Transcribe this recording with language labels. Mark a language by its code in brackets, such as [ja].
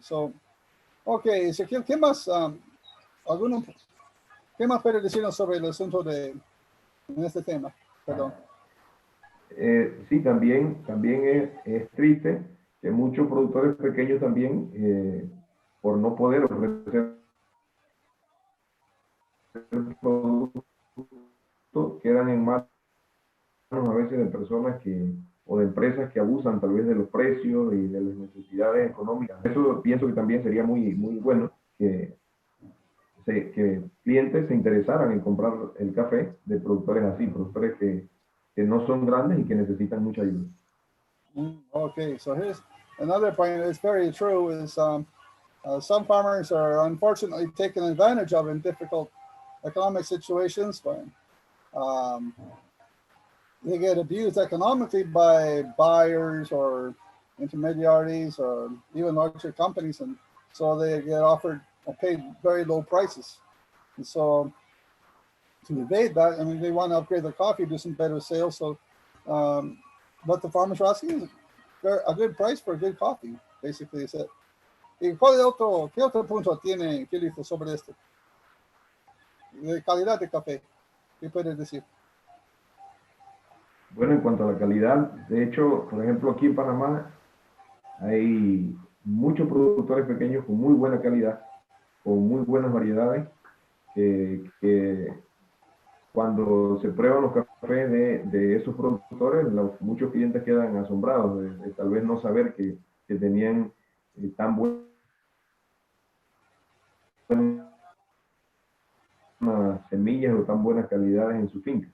[en] So, okay, [es] Ezequiel, ¿qué más puede decirnos sobre el asunto en este tema? Perdón. Sí, también es triste que muchos productores pequeños también, por no poder ofrecer productos, quedan en manos a veces de personas o de empresas que abusan tal vez de los precios y de las necesidades económicas. Eso pienso que también sería muy bueno que clientes se interesaran en comprar el café de productores así, productores que no son grandes y que necesitan mucha ayuda. [en] Okay, so here's another point that's very true is some farmers are unfortunately taken advantage of in difficult economic situations when they get abused economically by buyers or intermediaries or even larger companies, and so they get offered or paid very low prices. And so to evade that, I mean, they want to upgrade their coffee, do some better sales. So what the farmers are asking is a good price for a good coffee, basically is it. [es] ¿Y qué otro punto tiene Philip sobre esto? De calidad de café, ¿qué puedes decir? Bueno, en cuanto a la calidad, de hecho, por ejemplo, aquí en Panamá hay muchos productores pequeños con muy buena calidad, con muy buenas variedades, que cuando se prueban los cafés de esos productores, muchos clientes quedan asombrados de tal vez no saber que tenían tan buenas semillas o tan buenas calidades en su finca.